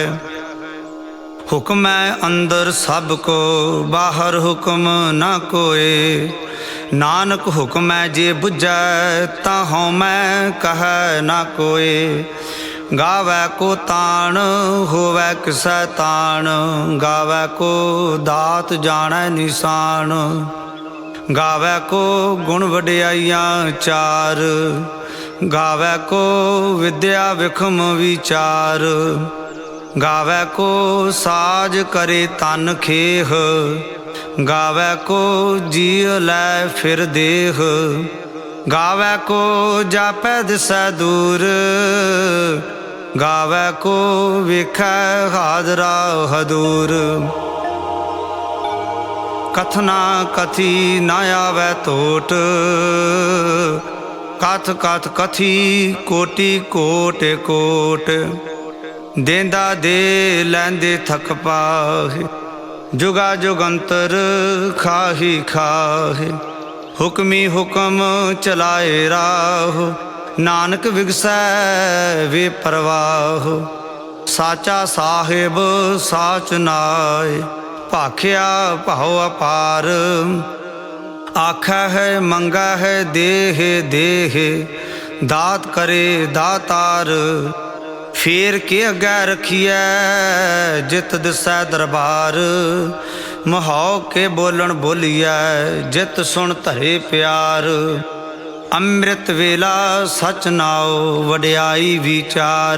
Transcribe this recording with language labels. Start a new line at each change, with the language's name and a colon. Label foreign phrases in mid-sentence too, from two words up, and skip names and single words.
Punjabi: ਹੁਕਮ ਅੰਦਰ ਸਬ ਕੋ ਬਾਹਰ ਹੁਕਮ ਨਾ ਕੋਯ। ਨਾਨਕ ਹੁਕਮ ਜੇ ਬੁਝੈ ਤਾਂ ਮੈਂ ਕਹ ਨਾ ਕੋਯ। ਗਾਵੈ ਕੋ ਤਾਣ ਹੋਵੈ ਕਿਸੈ ਤਾਣ। ਗਾਵੈ ਕੋ ਦਾਤ ਜਾਨੈ ਨਿਸ਼ਾਨ। ਗਾਵੈ ਕੋ ਗੁਣ ਵਡਿਆਇਆਂ ਚਾਰ। ਗਾਵੈ ਕੋ ਵਿਦਿਆ ਵਿਖਮ ਵਿਚਾਰ। ਗਾਵੈ ਕੋ ਸਾਜ ਕਰੇ ਤਨ ਖੇਹ। ਗਾਵੈ ਕੋ ਜੀਵ ਲੈ ਫਿਰ ਦੇਹ। ਗਾਵੈ ਕੋ ਜਾਪੈ ਦਿਸੈ ਦੂਰ। ਗਾਵੈ ਕੋ ਵੇਖੈ ਹਾਜ਼ਰਾ ਹਦੂਰ। ਕਥਨਾ ਕਥੀ ਨਾ ਆਵੈ ਤੋਟ। ਕਥ ਕਥ ਕਥੀ ਕੋਟਿ ਕੋਟ ਕੋਟ। ਦੇਂਦਾ ਦੇ ਲੈਂਦੇ ਥਕ ਪਾਹੇ। ਜੁਗਾ ਜੁਗੰਤਰ ਖਾਹੀ ਖਾਹੇ। ਹੁਕਮੀ ਹੁਕਮ ਚਲਾਏ ਰਾਹ। ਨਾਨਕ ਵਿਗਸੈ ਵੇ ਪਰਵਾਹ। ਸਾਚਾ ਸਾਹਿਬ ਸਾਚ ਨਾਯ ਭਾਖਿਆ ਭਾਵ ਅਪਾਰ। ਆਖੈ ਹੈ ਮੰਗਾ ਹੈ ਦੇਹ ਦੇਹ ਦਾਤ ਕਰੇ ਦਾਤਾਰ। ਫੇਰ ਕੇ ਅਗੈ ਰਖਿਏ ਜਿਤ ਦਿਸੈ ਦਰਬਾਰ। ਮਹਾਓ ਕੇ ਬੋਲਨ ਬੋਲਿਏ ਜਿਤ ਸੁਨ ਧਰੇ ਪਿਆਰ। ਅੰਮ੍ਰਿਤ ਵੇਲਾ ਸਚ ਨਾਓ ਵਡਿਆਈ ਵਿਚਾਰ।